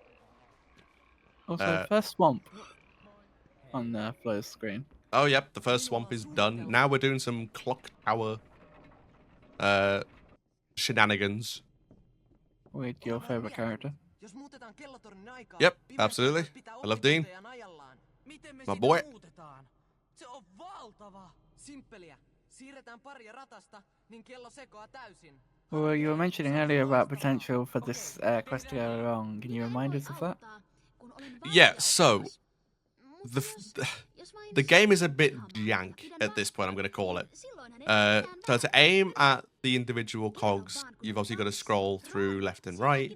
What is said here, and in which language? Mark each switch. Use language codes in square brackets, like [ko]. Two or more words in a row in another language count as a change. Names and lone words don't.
[en] Also, first swamp on the Flo's screen. Oh, yep, the first swamp is done. Now we're doing some clock tower shenanigans. With your favorite character. Yep, absolutely. I love Dean. My boy. [fi] Se on valtava. Simppeliä. Siirretään paria ratasta, niin kello sekoaa täysin. [en] Well, you were mentioning earlier about potential for this quest to go wrong. Can you remind us of that? Yeah, so the game is a bit jank at this point, I'm going to call it. So to aim at the individual cogs, you've obviously got to scroll through left and right.